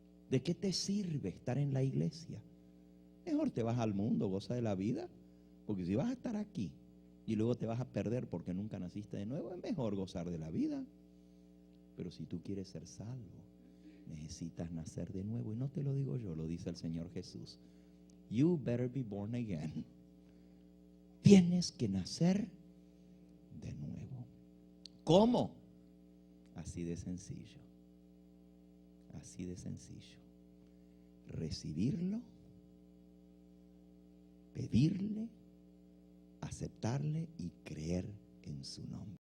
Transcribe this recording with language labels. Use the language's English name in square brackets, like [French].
[Spanish] ¿De qué te sirve estar en la iglesia? Mejor te vas al mundo, goza de la vida. Porque si vas a estar aquí y luego te vas a perder porque nunca naciste de nuevo, es mejor gozar de la vida. Pero si tú quieres ser salvo, necesitas nacer de nuevo. Y no te lo digo yo, lo dice el Señor Jesús. [English] You better be born again. [Spanish] Tienes que nacer de nuevo. ¿Cómo? Así de sencillo. Así de sencillo. Recibirlo, pedirle, aceptarle y creer en su nombre.